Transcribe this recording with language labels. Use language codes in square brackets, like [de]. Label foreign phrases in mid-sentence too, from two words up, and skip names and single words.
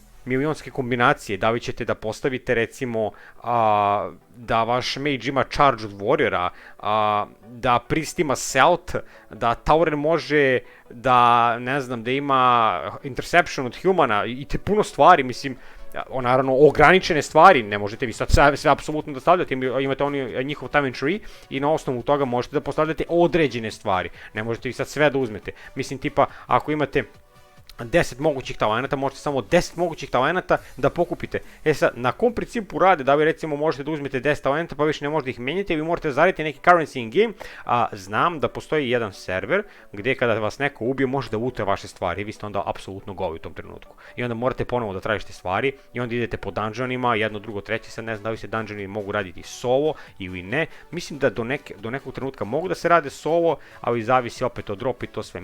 [sr] milionske kombinacije, da li ćete da postavite recimo da vaš mage ima charge od warriora, da priest ima stealth, da Tauren može da, ne znam, da ima interception od humana i te puno stvari, mislim, naravno ograničene stvari, ne možete vi sad sve apsolutno da stavljate, imate njihov [en] time and tree [sr] i na osnovu toga možete da postavljate određene stvari, ne možete vi sad sve da uzmete, mislim tipa ako imate 10 mogućih talenata, možete samo 10 mogućih talenata da pokupite. Sad, na kom principu rade, da vi recimo možete da uzmete 10 talenata pa više ne možete ih menjati, vi morate zaraditi neki [en] currency in game, [sr] znam da postoji jedan server gdje kada vas neko ubije može da lutuje vaše stvari i vi ste onda apsolutno goli u tom trenutku. I onda morate ponovo da tražite stvari i onda idete po dungeonima, jedno, drugo, treće, sad ne znam da li se dungeoni mogu raditi solo ili ne. Mislim da do nekog trenutka mogu da se rade solo, ali zavisi opet od dropa i to sve.